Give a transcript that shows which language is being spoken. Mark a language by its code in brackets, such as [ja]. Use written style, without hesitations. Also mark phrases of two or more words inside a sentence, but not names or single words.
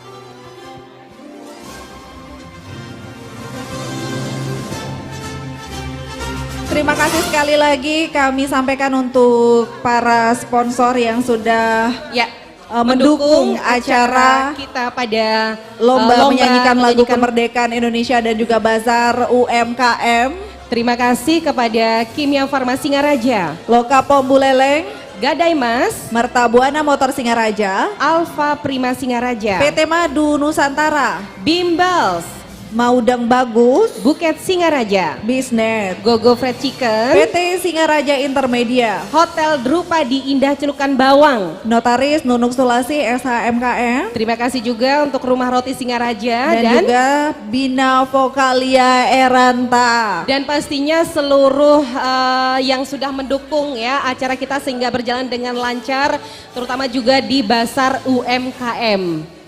[id] Terima kasih sekali lagi kami sampaikan untuk para sponsor yang sudah mendukung acara kita pada lomba menyanyikan lagu kemerdekaan Indonesia dan juga bazar UMKM. Terima kasih kepada Kimia Farma Singaraja, Lokapom Buleleng, Gadai Mas, Mertabuana Motor Singaraja, Alfa Prima Singaraja, PT Madu Nusantara, Bimbals, Maudeng Bagus, Buket Singaraja, Bisnet, Gogo Fried Chicken, PT Singaraja Intermedia, Hotel Drupadi Indah Celukan Bawang, Notaris Nunuk Sulasi SHMKM. Terima kasih juga untuk Rumah Roti Singaraja dan juga Bina Vokalia Eranta. Dan pastinya seluruh yang sudah mendukung ya acara kita sehingga berjalan dengan lancar, terutama juga di Basar UMKM.